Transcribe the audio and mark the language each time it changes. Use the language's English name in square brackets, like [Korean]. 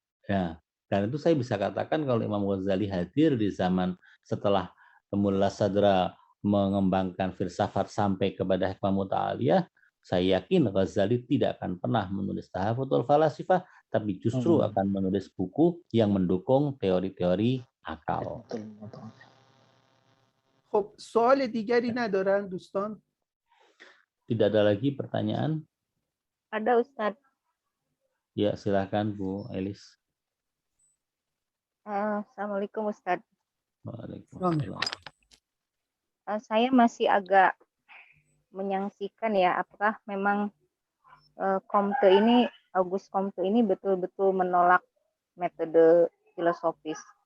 [Indonesian] Nah, dan itu saya bisa katakan kalau Imam Ghazali hadir di zaman setelah Mullah Sadra mengembangkan filsafat sampai kepada hikmah muta'aliyah, saya yakin Ghazali tidak akan pernah menulis Tahafutul Falasifah, tapi justru akan menulis buku yang mendukung teori-teori akal. [Persian] خب سوال دیگری ندارن دوستان؟ [Indonesian] Tidak ada lagi pertanyaan? Ada Ustadz. Ya, silakan Bu Elis. Assalamualaikum Ustadz. Waalaikumsalam. Saya masih agak menyaksikan ya, apakah memang Comte ini, Auguste Comte ini betul-betul menolak metode filosofis.